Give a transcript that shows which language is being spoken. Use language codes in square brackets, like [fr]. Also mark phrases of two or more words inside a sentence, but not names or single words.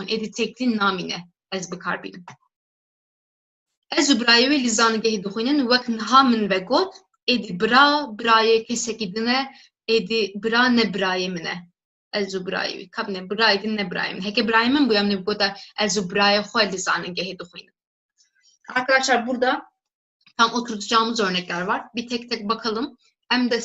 [ku] Êdî têkilî namîne ez bikarbînim. Ez û birayê wê li zanîngehê dixwînin wek niha min vegot êdî birayê kesekî din e êdî bira ne birayê min e. Ez û birayê wî kabine birayê din ne birayê min. Heke birayê min bûye min bigota ez û birayê xwe li zanîngehê dixwînin. [tr] Arkadaşlar burada tam oturtacağımız örnekler var. Bir tek tek bakalım. Em